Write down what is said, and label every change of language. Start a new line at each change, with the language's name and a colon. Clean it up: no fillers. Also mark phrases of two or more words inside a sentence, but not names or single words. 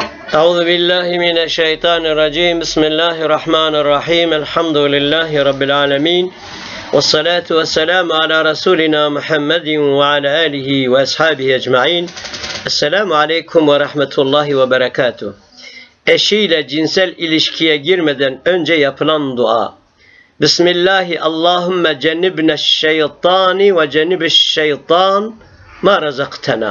Arabic: أعوذ بالله من الشيطان الرجيم بسم الله الرحمن الرحيم. الحمد لله رب العالمين. والصلاة والسلام على رسولنا محمد وعلى آله وأصحابه أجمعين. السلام عليكم ورحمة الله وبركاته.
Turkish: Eşiyle cinsel ilişkiye girmeden önce yapılan dua.
Arabic: بسم الله اللهم جنبنا الشيطان وجنب الشيطان ما رزقتنا.